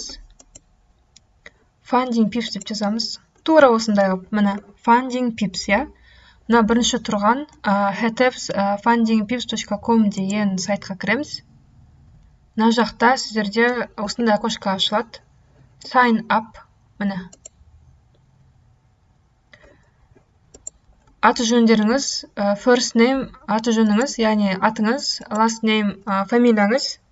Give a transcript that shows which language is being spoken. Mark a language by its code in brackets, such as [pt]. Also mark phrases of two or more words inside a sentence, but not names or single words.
[kk] Funding Pips деп жазамыз. Тура осындай міне Funding Pips, я. Мына бірінші тұрған fundingpips.com деген сайтқа кіреміз. Мына жақта сіздерде осындай окошко ашылады. [en] Sign up, [kk] міне. Аты жөндеріңіз, [en] first name [kk] аты жөніңіз, яғни атыңыз, [en] last name [kk] фамилияңыз.